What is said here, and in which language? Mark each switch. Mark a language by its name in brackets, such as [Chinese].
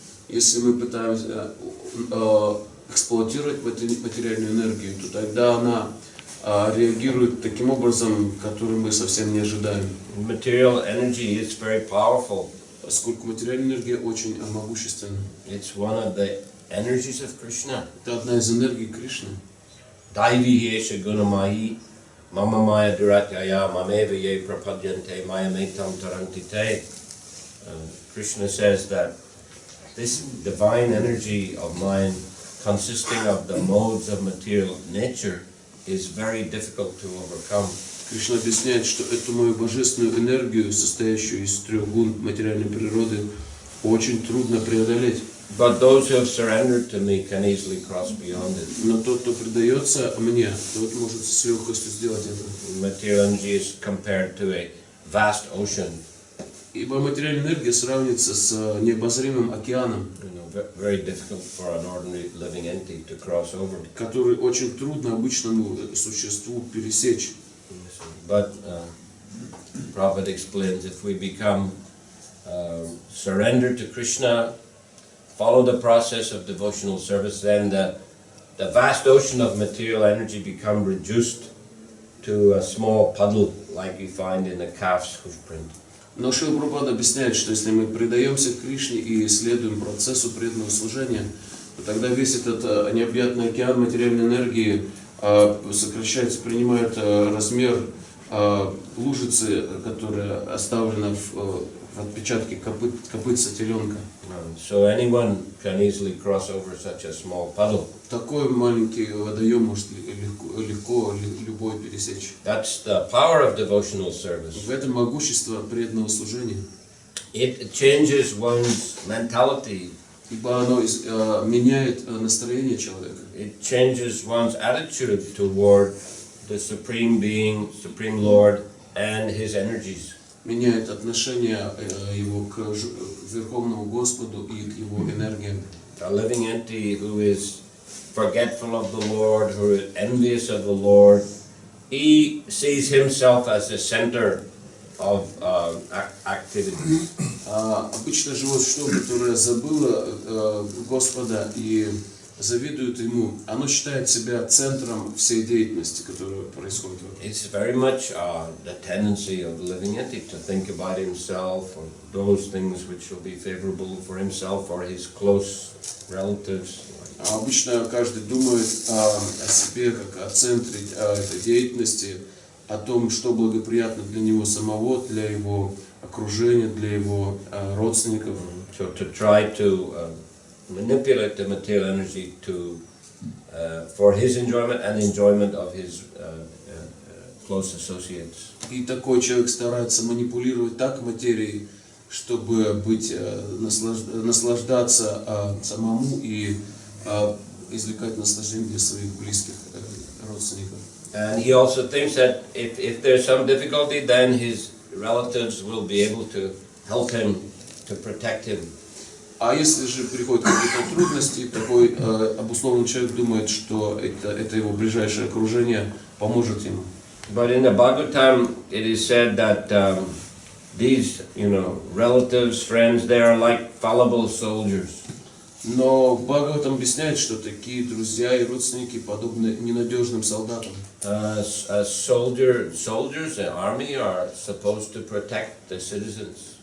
[Russian] Если мы пытаемся эксплуатировать материальную энергию, то тогда она реагирует таким образом, который мы совсем не ожидаем. [English] Material energy is very powerful. [Russian] Поскольку материальная энергия очень могущественна. [English] It's one of the energies of Krishna. [Russian] Это одна из энергий Кришны. [Sanskrit] Daivi hesha gunamahi Mama maya duratyaya mameva ye prapadyante maya metam tarantite. [English] Krishna says that this divine energy of mine, consisting of the modes of material nature, is very difficult to overcome. [Russian] Кришна объясняет, что эту мою божественную энергию, состоящую из трех гун материальной природы, очень трудно преодолеть. [English] But those who have surrendered to me can easily cross beyond it. [Russian] Но тот, кто предается мне, тот может с легкостью сделать это. [English] Material energy is compared to a vast ocean. [Russian] Ибо материальная энергия сравнится с необозримым океаном, [English] Very difficult for an ordinary living entity to cross over. [Russian] который очень трудно обычному существу пересечь. [English] But Prabhupada explains, if we become surrendered to Krishna, follow the process of devotional service, then the vast ocean of material energy become reduced to a small puddle like you find in a calf's hoof print. [Russian] Но Шрила Прабхупада объясняет, что если мы предаемся Кришне и следуем процессу преданного служения, то тогда весь этот необъятный океан материальной энергии сокращается, принимает размер лужицы, которая оставлена в отпечатке копытца теленка. [English] So anyone can easily cross over such a small puddle. [Russian] Такой маленький водоем может легко любой пересечь. [English] That's the power of devotional service. [Russian] В этом могущество преданного служения. [English] It changes one's mentality. [Russian] Ибо оно меняет настроение человека. [English] It changes one's attitude toward the Supreme Being, Supreme Lord, and His energies. [Russian] Меняет отношение его к Верховному Господу и к его энергиям. [English] A living entity who is forgetful of the Lord, who is envious of the Lord, he sees himself as the center of activity. [Russian] Обычно живое существо, которое забыло Господа и завидует ему, оно считает себя центром всей деятельности, которая происходит вокруг. [English] It's very much the tendency of the living entity to think about himself or those things which will be favorable for himself or his close relatives. [Russian] Обычно каждый думает о себе как о центре этой деятельности, о том, что благоприятно для него самого, для его окружения, для его родственников. [English] So to try to manipulate the material energy to for his enjoyment and enjoyment of his close associates. [Russian] И такой человек старается манипулировать так материей, чтобы быть наслаждаться самому и извлекать наслаждение для своих близких родственников. [English] And he also thinks that if there's some difficulty, then his relatives will be able to help him, to protect him. [Russian] А если же приходят какие-то трудности, такой обусловленный человек думает, что это его ближайшее окружение поможет ему. [English] But in the Bhagavatam, it is said that these, relatives, friends, they are like fallible soldiers. [Russian] Но Бхагаватам объясняет, что такие друзья и родственники подобны ненадежным солдатам. [English] Soldiers and army are supposed to protect the citizens.